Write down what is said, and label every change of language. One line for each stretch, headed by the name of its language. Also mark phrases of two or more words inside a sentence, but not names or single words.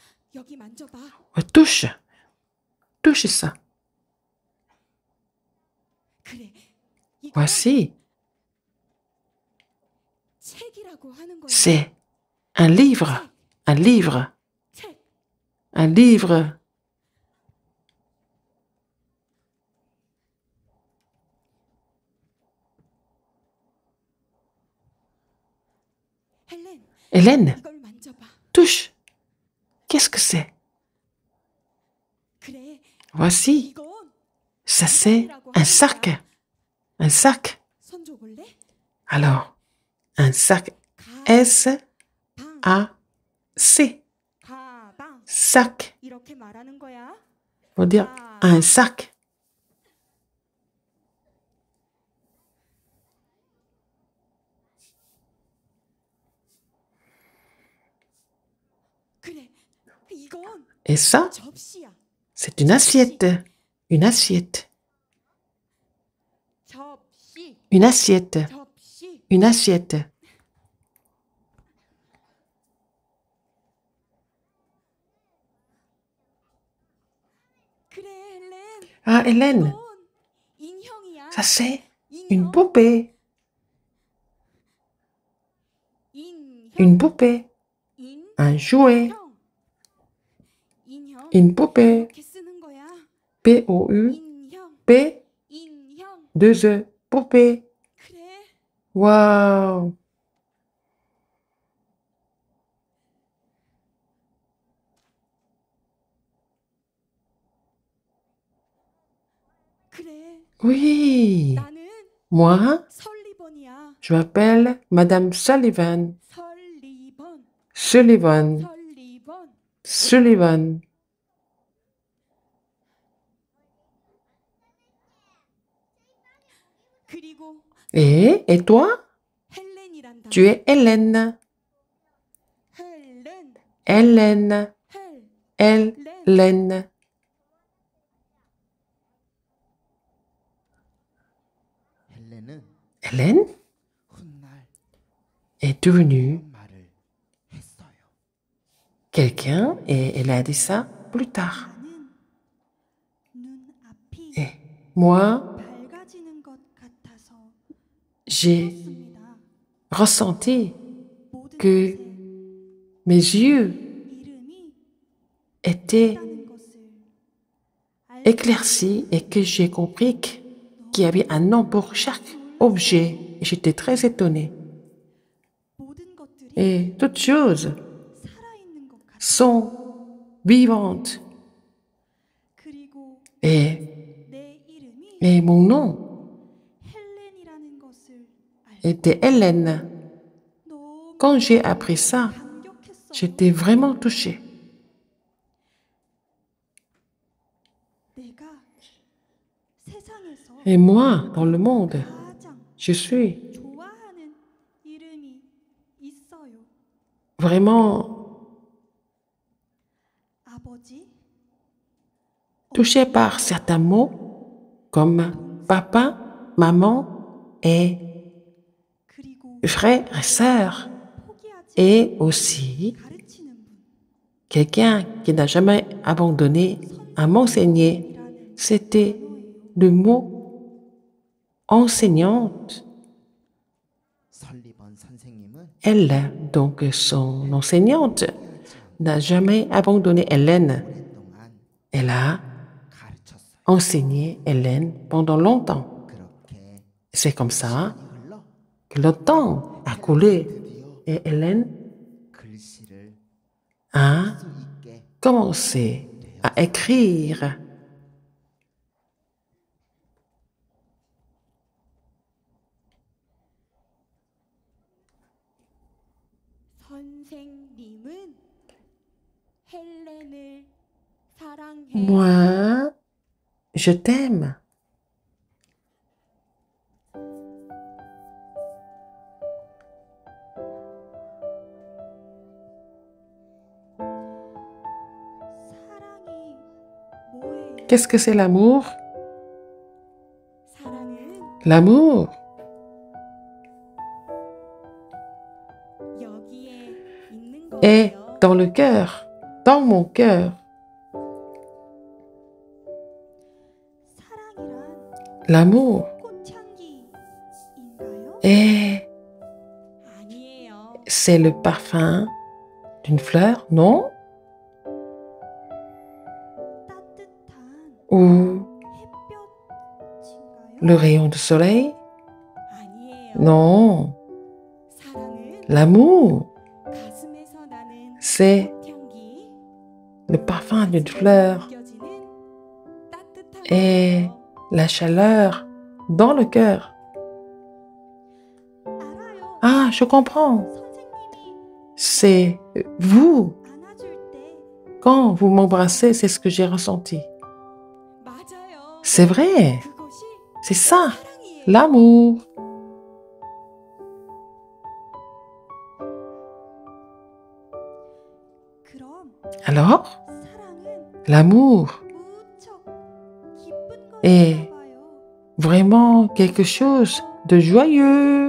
Korean: 여기 만져봐.
French: Touche. Touche ça.
Korean: 그래. 이거
French: Voici.
Korean: 책이라고 하는 거야.
French: C'est un livre. Un livre.
Korean: 책.
French: Un livre.
Korean: 헬렌,
French: Hélène,
Korean: 이걸 만져봐.
French: touche. Qu'est-ce que c'est?
Korean: 그래.
French: Voici.
Korean: 이건
French: Ça, c'est un sac. Un sac.
Korean: 손 줘볼래?
French: Alors, un sac.
Korean: 가방.
French: S-A-C.
Korean: 가방.
French: Sac.
Korean: 이렇게 말하는 거야.
French: Faut dire un sac.
Korean: 그래. 이건
French: Et ça,
Korean: 접시야.
French: c'est une assiette. Une assiette.
Korean: 접시.
French: Une assiette.
Korean: 접시.
French: Une assiette.
Korean: 그래, 헬렌.
French: Ah, Hélène,
Korean: 이건 인형이야.
French: ça c'est une
Korean: 인형.
French: poupée.
Korean: 인형.
French: Une poupée.
Korean: 인형.
French: Un jouet.
Korean: 인형.
French: Une poupée.
Korean: 이렇게 쓰는 거야.
French: P-O-U-P,
Korean: 인형.
French: 2 E. Poupée.
Korean: 그래.
French: Waouh.
Korean: 그래.
French: Oui.
Korean: 나는
French: Moi,
Korean: 설리번이야.
French: je m'appelle Madame Sullivan.
Korean: 설리번.
French: Sullivan.
Korean: 설리번.
French: Sullivan.
Korean: 그리고
French: Et toi?
Korean: 헬렌이란다.
French: Tu es Hélène.
Korean: 헬렌.
French: Hélène.
Korean: 헬.
French: Hélène.
Korean: 헬렌은
French: Hélène
Korean: 훗날
French: est devenue
Korean: 그런 말을 했어요.
French: quelqu'un et elle a dit ça plus tard.
Korean: 눈앞이
French: Et moi,
Korean: 밝아지는 것 같아서
French: j'ai
Korean: 습니다.
French: ressenti
Korean: 모든
French: que
Korean: 것에
French: mes yeux
Korean: 이름이
French: étaient
Korean: 있다는 것을 알게
French: éclaircis et que j'ai compris qu'il y avait un nom pour chaque objet. Et j'étais très étonnée.
Korean: 모든 것들이
French: Et toutes choses
Korean: 살아있는 것 같아.
French: sont vivantes.
Korean: 그리고
French: Et,
Korean: 내 이름이
French: et mon nom
Korean: 헬렌이라는 것을 알고
French: était Hélène.
Korean: 너무
French: Quand j'ai appris ça,
Korean: 감격했어.
French: j'étais vraiment touchée.
Korean: 내가 세상에서
French: Et moi, dans le monde,
Korean: 가장
French: je suis
Korean: 좋아하는 이름이 있어요.
French: vraiment
Korean: 아버지,
French: touchée par certains mots comme papa, maman et
Korean: 그리고
French: frères et sœurs.
Korean: 포기하지
French: Et aussi
Korean: 가르치는 분.
French: quelqu'un qui n'a jamais abandonné à m'enseigner. C'était le mot enseignante.
Korean: 설리번 선생님은
French: Elle, donc son enseignante, n'a jamais abandonné Hélène.
Korean: 오랫동안
French: Elle a
Korean: 가르쳤어요.
French: enseigné Hélène pendant longtemps.
Korean: 그렇게
French: C'est comme ça
Korean: 시간이 흘러
French: que le temps a coulé
Korean: 드디어
French: et Hélène
Korean: 글씨를
French: a
Korean: 쓸 수 있게
French: commencé à écrire.
Korean: 선생님은 헬렌을 사랑해.
French: Moi, je t'aime.
Korean: 사랑이 뭐예요?
French: Qu'est-ce que c'est l'amour?
Korean: 사랑은
French: L'amour,
Korean: 여기에 있는
French: est
Korean: 거예요.
French: dans le cœur. dans mon cœur.
Korean: 사랑이란
French: L'amour
Korean: 꽃향기인가요?
French: est,
Korean: 아니에요.
French: c'est le parfum d'une fleur, non?
Korean: 따뜻한
French: Ou
Korean: 햇볕인가요?
French: le rayon du soleil?
Korean: 아니에요.
French: Non.
Korean: 사랑은
French: L'amour,
Korean: 가슴에서 나는
French: c'est
Korean: 꽃향기,
French: le parfum d'une fleur
Korean: 느껴지는 따뜻한
French: et
Korean: 거예요.
French: la chaleur dans le cœur.
Korean: 알아요.
French: Ah, je comprends.
Korean: 선생님이
French: C'est vous.
Korean: 안아줄 때
French: Quand vous m'embrassez, c'est ce que j'ai ressenti.
Korean: 맞아요.
French: C'est vrai.
Korean: 그것이
French: C'est ça,
Korean: 사랑이에요.
French: l'amour.
Korean: 그럼
French: Alors,
Korean: 사랑은
French: l'amour
Korean: 무척 기쁜 예. 것인가 봐요.
French: vraiment quelque chose de joyeux.